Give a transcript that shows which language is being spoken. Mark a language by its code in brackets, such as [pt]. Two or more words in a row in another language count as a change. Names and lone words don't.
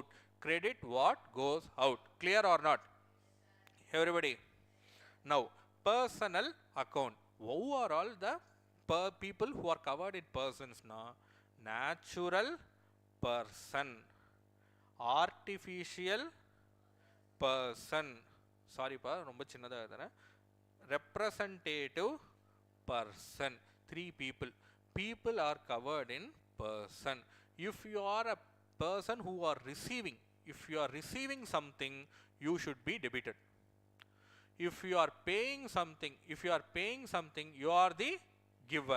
[en] Credit what goes out. Clear or not? Everybody. Now, personal account. Who are all the people who are covered in persons now? Natural person, artificial person, sorry [ta] பா, ரொம்ப சின்னதா ஏதானா, [en] representative person. Three people. People are covered in person. If you are a person who are receiving, if you are receiving something, you should be debited. If you are paying something, you are the giver.